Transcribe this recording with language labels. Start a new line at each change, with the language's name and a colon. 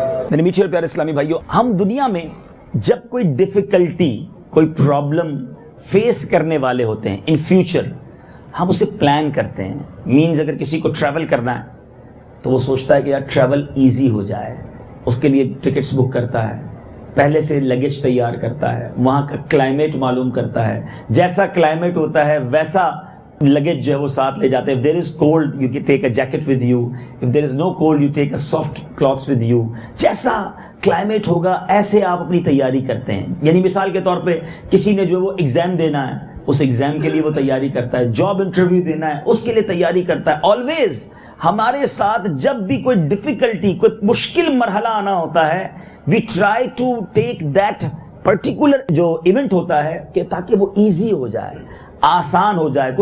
Urdu: میرے میٹھے اور پیارے اسلامی بھائیوں، ہم دنیا میں جب کوئی ڈیفیکلٹی، کوئی پرابلم فیس کرنے والے ہوتے ہیں ان فیوچر، ہم اسے پلان کرتے ہیں. مینز اگر کسی کو ٹریول کرنا ہے تو وہ سوچتا ہے کہ یار ٹریول ایزی ہو جائے، اس کے لیے ٹکٹس بک کرتا ہے، پہلے سے لگیج تیار کرتا ہے، وہاں کا کلائمیٹ معلوم کرتا ہے، جیسا کلائمیٹ ہوتا ہے ویسا لگیج جو ہے وہ ساتھ لے جاتے ہیں.
English: if there is cold you can take a jacket with you, if there is no cold you take a soft clothes with you.
Urdu: جیسا کلائمیٹ ہوگا ایسے آپ اپنی تیاری کرتے ہیں. یعنی مثال کے طور پہ کسی نے جو وہ ایگزام دینا ہے اس ایگزام کے لیے وہ تیاری کرتا ہے، جاب انٹرویو دینا ہے اس کے لیے تیاری کرتا ہے. آلویز ہمارے ساتھ جب بھی کوئی ڈیفیکلٹی، کوئی مشکل مرحلہ آنا ہوتا ہے،
English: we try to take that particular
Urdu: جو ایونٹ ہوتا ہے کہ تاکہ وہ ایزی ہو جائے، آسان ہو جائے.